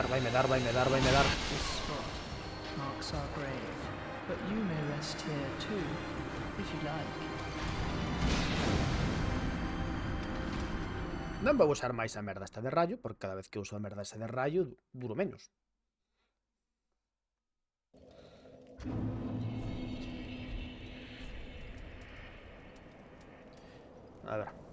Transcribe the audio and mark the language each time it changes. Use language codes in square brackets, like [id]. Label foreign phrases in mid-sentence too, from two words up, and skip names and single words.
[en] This spot marks our grave, but you may rest here too, if you like. [gl] Non vou usar máis a merda esta de rayo, porque cada vez que uso a merda esta de rayo duro menos. A ver.